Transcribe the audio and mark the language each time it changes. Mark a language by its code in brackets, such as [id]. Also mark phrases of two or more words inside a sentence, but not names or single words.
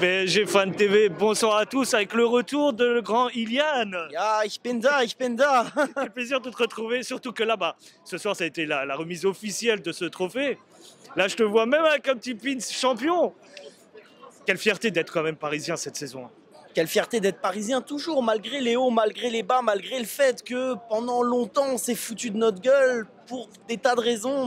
[fr] PSG Fan TV, bonsoir à tous avec le retour de le grand Ilian. [de] Ja, ich bin da, ich bin da. [fr] Quel plaisir de te retrouver, surtout que là-bas, ce soir ça a été la remise officielle de ce trophée. Là je te vois même avec un petit pin champion. Quelle fierté d'être quand même parisien cette saison. Quelle fierté d'être parisien toujours, malgré les hauts, malgré les bas, malgré le fait que pendant longtemps on s'est foutu de notre gueule pour des tas de raisons.